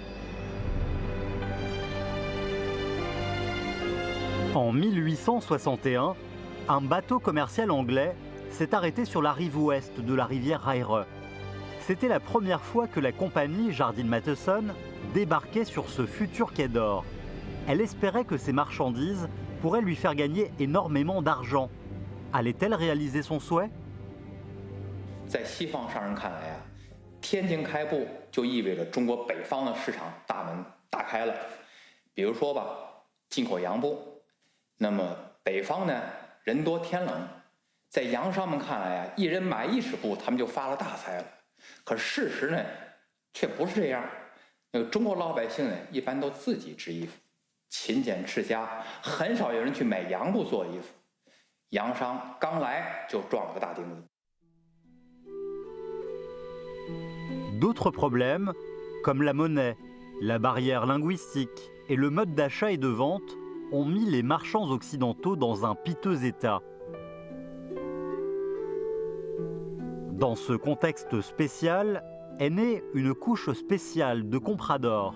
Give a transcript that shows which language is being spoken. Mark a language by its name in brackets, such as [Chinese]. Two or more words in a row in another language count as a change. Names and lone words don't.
[French] En 1861, un bateau commercial anglais s'est arrêté sur la rive ouest de la rivière Eyre. C'était la première fois que la compagnie Jardine Matheson débarquait sur ce futur quai d'or. Elle espérait que ses marchandises pourraient lui faire gagner énormément d'argent. Allait-elle réaliser son souhait? [Chinese] 在西方商人看来啊，天津开埠就意味着中国北方的市场大门打开了。比如说吧，进口洋布，那么北方呢人多天冷，在洋商们看来啊，一人买1尺布，他们就发了大财了。可事实呢，却不是这样。中国老百姓呢，一般都自己织衣服，勤俭持家，很少有人去买洋布做衣服。洋商刚来就撞了个大钉子。 [French] D'autres problèmes, comme la monnaie, la barrière linguistique et le mode d'achat et de vente, ont mis les marchands occidentaux dans un piteux état. Dans ce contexte spécial est née une couche spéciale de compradors.